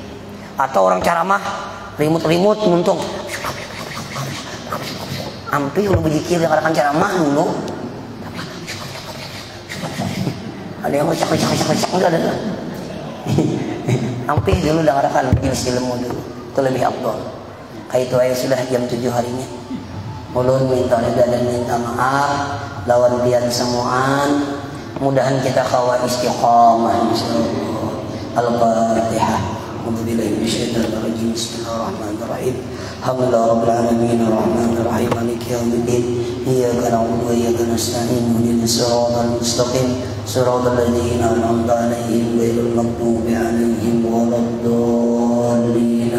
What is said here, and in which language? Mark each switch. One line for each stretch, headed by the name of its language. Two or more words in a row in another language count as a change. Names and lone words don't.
Banjar: Atau orang ceramah rimut-rimut nuntung ampi udah berzikir yang akan ceramah dulu, ada yang recak enggak ada ampi dulu dengarkan majelis ilmu dulu, itu lebih afdal. Kayak itu aja sudah jam 7 harinya. Ulun minta reda dan minta maaf lawan pian semuaan, mudahan kita kawa istiqamah insyaallah. Al-Fatihah.
Arabic: الحمد لله من الشيطان الرجيم. بسم الله الرحمن الرحيم. الحمد لله رب العالمين الرحمن الرحيم مالك يوم الدين. إياك نعبد وإياك نستعين اهدنا الصراط المستقيم صراط الذين أنعمت عليهم غير المغضوب عليهم ولا الضالين.